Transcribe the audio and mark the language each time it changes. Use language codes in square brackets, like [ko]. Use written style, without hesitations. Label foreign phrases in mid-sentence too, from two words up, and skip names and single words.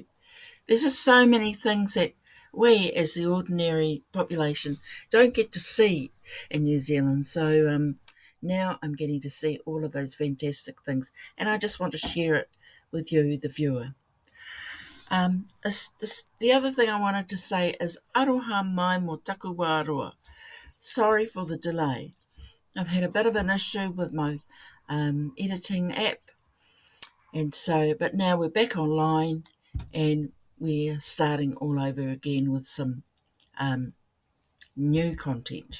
[en] There's just so many things that we as the ordinary population don't get to see in New Zealand. So now I'm getting to see all of those fantastic things, and I just want to share it with you, the viewer. The other thing I wanted to say is [mi] aroha mai mo taku wāroa. [en] Sorry for the delay. I've had a bit of an issue with my editing app, but now we're back online and we're starting all over again with some new content.